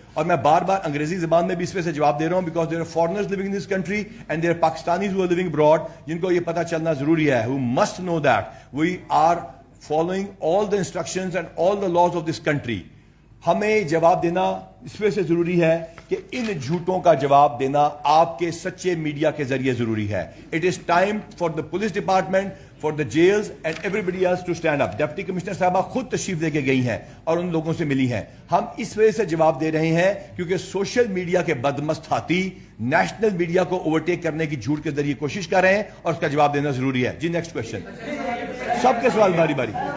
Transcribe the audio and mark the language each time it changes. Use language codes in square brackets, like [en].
[ur] اور میں بار بار انگریزی زبان میں بھی اس پہ سے جواب دے رہا ہوں [en] because there are foreigners living in this country and there are Pakistanis who are living abroad, [ur] جن کو یہ پتہ چلنا ضروری ہے, [en] Who must know that we are following all the instructions and all the laws of this country. [ur] ہمیں جواب دینا اس وجہ سے ضروری ہے کہ ان جھوٹوں کا جواب دینا آپ کے سچے میڈیا کے ذریعے ضروری ہے. [en] It is time for the police department, for the jails and everybody else to stand up. [ur] Deputy commissioner صاحبہ خود تشریف لے کے گئی ہیں اور ان لوگوں سے ملی ہیں. ہم اس وجہ سے جواب دے رہے ہیں کیونکہ سوشل میڈیا کے بدمست ہاتھی نیشنل میڈیا کو اوورٹیک کرنے کی جھوٹ کے ذریعے کوشش کر رہے ہیں اور اس کا جواب دینا ضروری ہے. جی, [en] Next question. [ur] سب کے سوال باری باری.